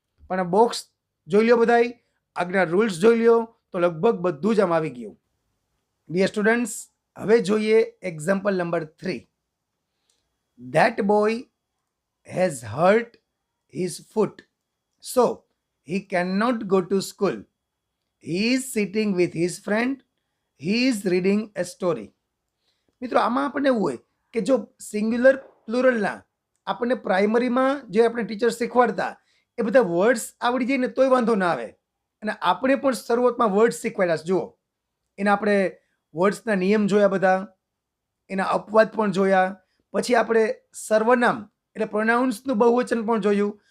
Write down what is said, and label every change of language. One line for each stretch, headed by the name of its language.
Gujarati: પણ બોક્સ જોઈ લો બધાય, આજ્ઞા રૂલ્સ જોઈ લો તો લગભગ બધું જ આમ આવી ગયું. ડિયર સ્ટુડન્ટ્સ, હવે જોઈએ example number 3.
English: That boy has hurt his foot, so he cannot go to school. He is sitting with his friend. He is reading a story.
Gujarati: મિત્રો આમાં આપણને એવું હોય કે જો સિંગ્યુલર પ્લુરલના આપણને પ્રાઇમરીમાં જે આપણે ટીચર શીખવાડતા એ બધા વર્ડ્સ આવડી જાય ને તોય વાંધો ના આવે. અને આપણે પણ શરૂઆતમાં વર્ડ્સ શીખવાડ્યા છે. જુઓ, એના આપણે વર્ડ્સના નિયમ જોયા બધા, એના અપવાદ પણ જોયા, પછી આપણે સર્વનામ એટલે પ્રોનાઉન્સનું બહુવચન પણ જોયું.